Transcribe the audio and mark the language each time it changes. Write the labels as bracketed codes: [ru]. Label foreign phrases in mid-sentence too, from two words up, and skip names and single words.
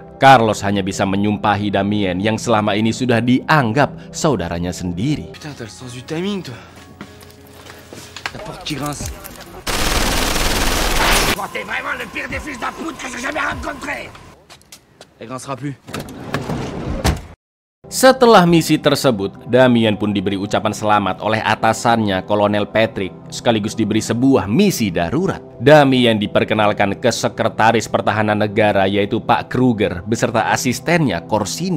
[id] Carlos hanya bisa menyumpahi Damien yang selama ini sudah dianggap saudaranya sendiri. [fr] Putain, t'as le sens du timing, toi. La porte qui grince. T'es vraiment le pire des fils de pute que j'ai jamais rencontré. Elle grincera plus. [id] Setelah misi tersebut, Damien pun diberi ucapan selamat oleh atasannya Kolonel Patrick, sekaligus diberi sebuah misi darurat. Damien diperkenalkan ke Sekretaris Pertahanan Negara yaitu Pak Kruger beserta asistennya Corsini.